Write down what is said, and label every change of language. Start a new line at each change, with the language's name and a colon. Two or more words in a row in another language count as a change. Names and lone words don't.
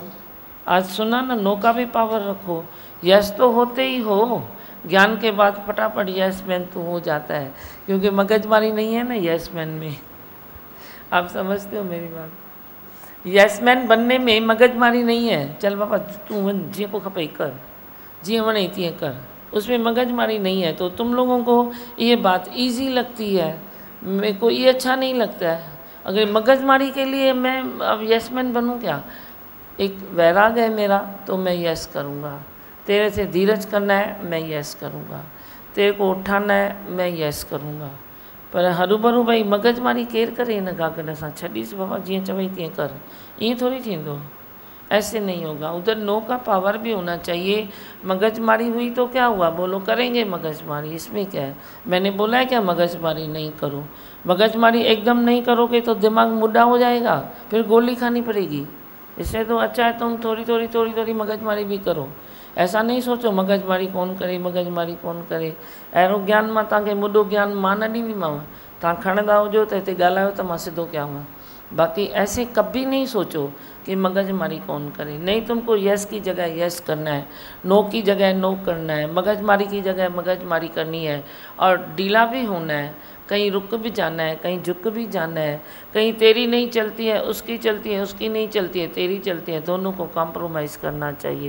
Hindi: आज सुना ना, नो का भी पावर रखो। यस तो होते ही हो, ज्ञान के बाद फटाफट
English: yes man
Hindi: तो हो जाता है, क्योंकि मगजमारी नहीं है ना यस मैन में। आप समझते हो मेरी बात?
English: yes man
Hindi: बनने में मगजमारी नहीं है।
Sindhi: चल बाबा तू जी को खपे कर, जी वणे तीअं कर,
Hindi: उसमें मगजमारी नहीं है। तो तुम लोगों को ये बात इजी लगती है, मेरे को ये अच्छा नहीं लगता है। अगर मगजमारी के लिए मैं अब
English: yes man
Hindi: बनूँ क्या? एक वैराग है मेरा, तो मैं यस करूँगा। तेरे से धीरज करना है, मैं यस करूँगा। तेरे को उठाना है, मैं यस करूँगा।
Sindhi: पर हरू भाई मगजमारी केर करे हिन गागड़ सां, छॾीस बाबा जीअं चवई तीअं कर, ईअं थोड़ी थींदो,
Hindi: ऐसे नहीं होगा। उधर नो का पावर भी होना चाहिए। मगजमारी हुई तो क्या हुआ, बोलो करेंगे मगजमारी, इसमें क्या है। मैंने बोला है क्या मगजमारी नहीं करो। मगजमारी एकदम नहीं करोगे तो दिमाग मुड्ढा हो जाएगा, फिर गोली खानी पड़ेगी। इससे तो अच्छा है तुम थोड़ी थोड़ी मगजमारी भी करो। ऐसा नहीं सोचो मगजमारी कौन करे, मगजमारी कौन करे।
Sindhi: अहिड़ो ज्ञान मां तव्हांखे मुॾो ज्ञान मां न ॾींदीमांव, तव्हां खणंदा हुजो त हिते ॻाल्हायो त मां सिधो कयांव।
Hindi: बाकी ऐसे कभी नहीं सोचो कि मगजमारी कौन करे। नहीं, तुमको यस की जगह यस करना है, नो की जगह नो करना है, मगजमारी की जगह मगजमारी करनी है, और ढीला भी होना है, कहीं रुक भी जाना है, कहीं झुक भी जाना है। कहीं तेरी नहीं चलती है उसकी चलती है, उसकी नहीं चलती है तेरी चलती है, दोनों को कॉम्प्रोमाइज़ करना चाहिए।